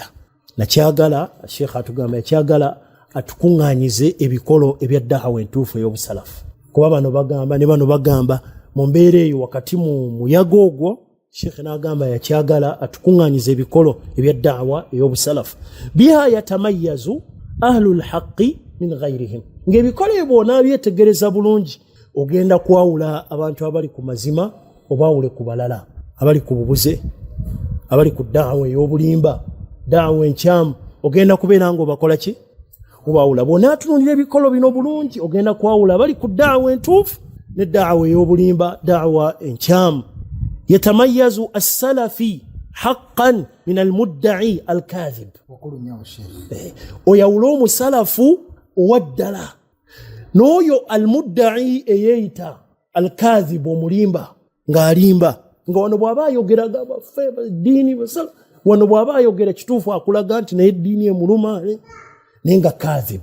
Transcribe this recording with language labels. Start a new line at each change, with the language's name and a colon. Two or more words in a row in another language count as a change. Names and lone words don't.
Ganda: Nakyagala Sheikh atugamba yakyagala atukuŋŋaanyize ebikolo ebya ddawa entuufu ey'obusalafu kuba bano bagamba mu mbeera eyo wakati mu muyaga ogwo Sheikh n'agamba yakyagala atukuŋŋaanyize ebikolo ebya ddawa ey'obusalafu
Arabic: بها يتميز أهل الحق من غيرهم.
Ganda: Ng'ebikolo ebyo bw'onabyetegereza bulungi ogenda kwawula abantu abali ku mazima obaawule ku balala abali ku bubuze abali ku ddawa ey'obulimba ddawa enkyamu ogenda kubeera ng'obakola ki obaawula. Bw'onaatunulira ebikolo bino bulungi ogenda kwawula abali ku ddawa entuufu ne ddawa ey'obulimba ddawa enkyamu.
Arabic: يتميز السلفي حقا من المدعي الكاذب.
Ganda: Oyawula omusalafu owaddala n'oyo al-mudda'i eyeeyita al-kadhib omulimba ng'alimba nga wano bw'aba ayogeraga baffe ddiini basala wano bw'aba ayogera kituufu akulaga nti naye eddiini emuluma naye nga kadhib.